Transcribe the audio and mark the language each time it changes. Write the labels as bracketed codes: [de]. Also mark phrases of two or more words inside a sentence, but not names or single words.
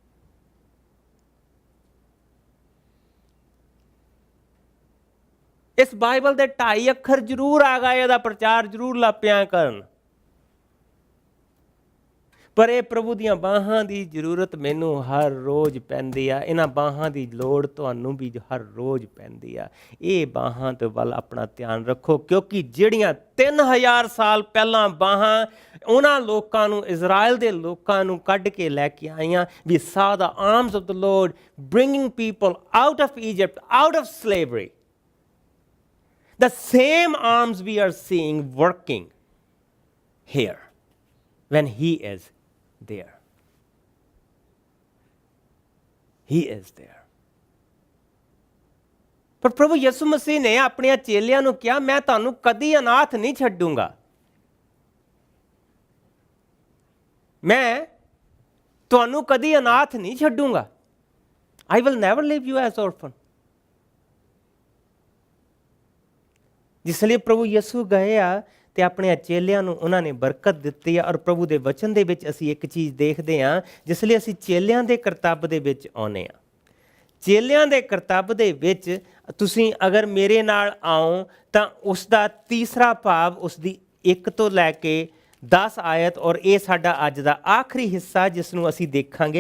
[pa] ਇਸ ਬਾਈਬਲ ਦੇ 2.5 ਅੱਖਰ ਜ਼ਰੂਰ ਆ ਗਏ, ਇਹਦਾ ਪ੍ਰਚਾਰ ਜ਼ਰੂਰ ਲਾਪਿਆਂ ਕਰਨ, ਪਰ ਇਹ ਪ੍ਰਭੂ ਦੀਆਂ ਬਾਹਾਂ ਦੀ ਜ਼ਰੂਰਤ ਮੈਨੂੰ ਹਰ ਰੋਜ਼ ਪੈਂਦੀ ਆ। ਇਹਨਾਂ ਬਾਹਾਂ ਦੀ ਲੋੜ ਤੁਹਾਨੂੰ ਵੀ ਹਰ ਰੋਜ਼ ਪੈਂਦੀ ਆ। ਇਹ ਬਾਹਾਂ ਦੇ ਵੱਲ ਆਪਣਾ ਧਿਆਨ ਰੱਖੋ, ਕਿਉਂਕਿ ਜਿਹੜੀਆਂ 3000 ਸਾਲ ਪਹਿਲਾਂ ਬਾਹਾਂ ਉਹਨਾਂ ਲੋਕਾਂ ਨੂੰ, ਇਜ਼ਰਾਈਲ ਦੇ ਲੋਕਾਂ ਨੂੰ ਕੱਢ ਕੇ ਲੈ ਕੇ ਆਈਆਂ। [en] We saw the arms of the Lord bringing people out of Egypt, out of slavery. The same arms we are seeing working here when He is there. He is there. [pa] ਪਰ ਪ੍ਰਭੂ ਯਿਸੂ ਮਸੀਹ ਨੇ ਆਪਣੇ ਚੇਲਿਆਂ ਨੂੰ ਕਿਹਾ, ਮੈਂ ਤੁਹਾਨੂੰ ਕਦੀ ਅਨਾਥ ਨਹੀਂ ਛੱਡੂੰਗਾ। ਮੈਂ ਤੁਹਾਨੂੰ ਕਦੀ ਅਨਾਥ ਨਹੀਂ ਛੱਡੂੰਗਾ। [en] I will never leave you as orphan. [pa] ਜਿਸ ਲਈ ਪ੍ਰਭੂ ਯਿਸੂ ਗਏ ਆ ਤੇ ਆਪਣੇ ਚੇਲਿਆਂ ਨੂੰ ਉਹਨਾਂ ਨੇ ਬਰਕਤ ਦਿੱਤੀ ਆ। ਔਰ ਪ੍ਰਭੂ ਦੇ ਵਚਨ ਦੇ ਵਿੱਚ ਅਸੀਂ ਇੱਕ ਚੀਜ਼ ਦੇਖਦੇ ਹਾਂ, ਜਿਸ ਲਈ ਅਸੀਂ ਚੇਲਿਆਂ ਦੇ ਕਰਤੱਵ ਦੇ ਵਿੱਚ ਆਉਂਦੇ ਹਾਂ। ਚੇਲਿਆਂ ਦੇ ਕਰਤੱਵ ਦੇ ਵਿੱਚ ਤੁਸੀਂ ਅਗਰ ਮੇਰੇ ਨਾਲ ਆਓ ਤਾਂ ਉਸ ਦਾ ਤੀਸਰਾ ਭਾਵ, ਉਸ ਦੀ 1 ਤੋਂ ਲੈ ਕੇ 10 ਆਇਤ, ਔਰ ਇਹ ਸਾਡਾ ਅੱਜ ਦਾ ਆਖਰੀ ਹਿੱਸਾ ਜਿਸ ਨੂੰ ਅਸੀਂ ਦੇਖਾਂਗੇ।